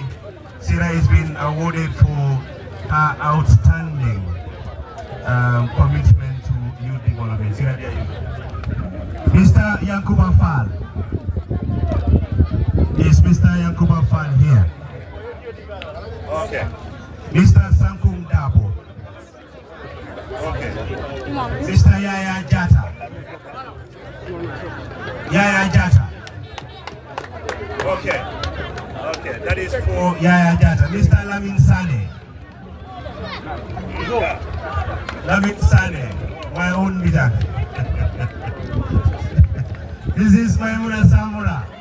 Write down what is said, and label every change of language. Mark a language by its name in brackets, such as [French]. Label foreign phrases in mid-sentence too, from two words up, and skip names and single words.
[English] Sira has been awarded for her outstanding commitment to youth development. Sira, there you go. Mr. Yankuba Fall. Is Mr. Yankuba Fall here? Okay. Mr. Sankum Dabo. Okay. Mr. Yaya Jata. Yaya Jata. Okay. Okay, that is for Yaya Jata. Mr. Lamin Sane. Lamin Sane, my own leader. This is Maimuna Samura.